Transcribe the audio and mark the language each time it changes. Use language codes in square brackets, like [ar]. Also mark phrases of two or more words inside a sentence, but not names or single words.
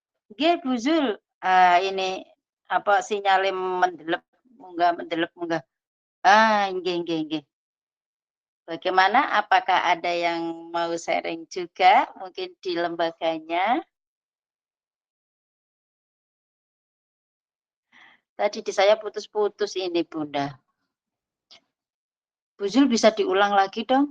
[id] Nggih, Bu Zul. Ini apa sinyalnya [jv] mendelep munggah. [id] Nggih. Bagaimana? Apakah ada yang mau sharing juga mungkin di lembaganya? Tadi di saya putus-putus ini, Bunda. Bu Zul bisa diulang lagi dong?